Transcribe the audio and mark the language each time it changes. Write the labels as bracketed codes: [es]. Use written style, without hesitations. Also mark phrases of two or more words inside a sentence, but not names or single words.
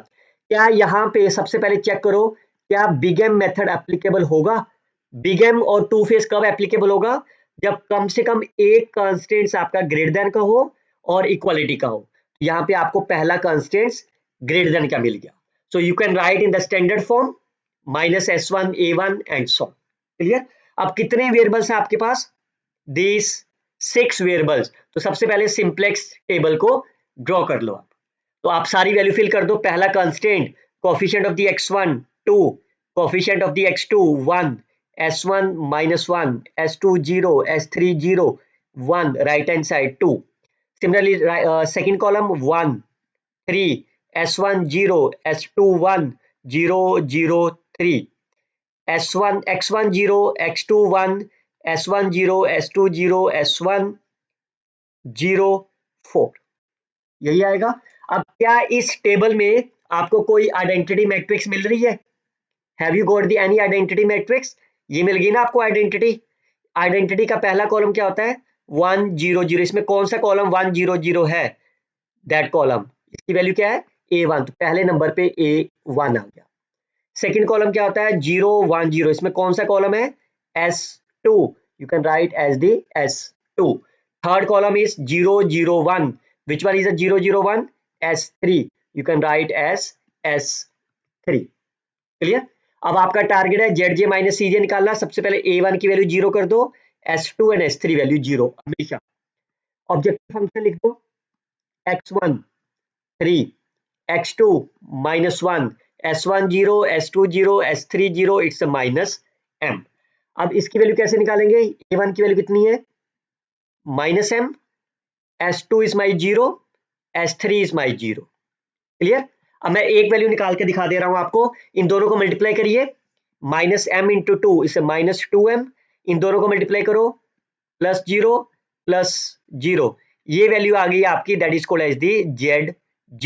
[hi] क्या यहाँ पे सबसे पहले चेक करो क्या [en] Big M method applicable [hi] होगा? [en] Big M [hi] और [en] two phase [hi] कब एप्लीकेबल होगा? जब कम से कम एक कांस्टेंट्स आपका [en] greater than [hi] का हो और इक्वालिटी का हो। यहाँ पे आपको पहला [en] constraints greater than [hi] का मिल गया, [en] so you can write in the standard form minus s1 a1 and so. [hi] क्लियर? अब कितने वेरिएबल्स हैं आपके पास? [en] this 6 variables. [hi] तो सबसे पहले [en] simplex table [hi] को ड्रॉ कर लो आप। तो आप सारी वैल्यू फिल कर दो। [en] पहला constraint coefficient of the x1 2, coefficient of the x2 1, s1 -1, s2 0, s3 0 1, right hand side 2. similarly second column 1 3, s1 0, s2 1 0 0 3, s1 x1 0, x2 1, s1 0, s2 0, s1 0 4। [hi] यही आएगा। अब क्या इस टेबल में आपको कोई [en] identity matrix [hi] मिल रही है? [en] have you got the any identity matrix? [hi] ये मिल गई ना आपको आइडेंटिटी। आइडेंटिटी का पहला कॉलम क्या होता है? 1 0 0। इसमें कौन सा कॉलम 1 0 0 है? [en] that column, [hi] इसकी वैल्यू क्या है? a1। तो पहले नंबर पे a1 आ गया। [en] second column [hi] क्या होता है 0 1 0, इसमें कौन सा कॉलम है S2, [en] you can write as the S2. third column is 0 0 1, which one is a 0 0 1 S3, you can write as S3. [hi] क्लियर. अब आपका टारगेट है [en] Z j minus C j [hi] निकालना. सबसे पहले A1 की वैल्यू 0 कर दो, S2 एंड S3 वैल्यू 0 हमेशा. [en] objective function [hi] लिख दो x1 3, x2 -1, s1 0, s2 0, s3 0, [en] it's minus m. [hi] अब इसकी वैल्यू कैसे निकालेंगे? A1 की वैल्यू कितनी है -m, s2 [en] is my [hi] 0, s3 [en] is my [hi] 0. क्लियर. अब मैं एक वैल्यू निकाल के दिखा दे रहा हूं आपको. इन दोनों को मल्टीप्लाई करिए, -m इंटू 2 इसे -2m, इन दोनों को मल्टीप्लाई करो +0 +0, ये वैल्यू आ गई आपकी, [en] that is called as the Z j.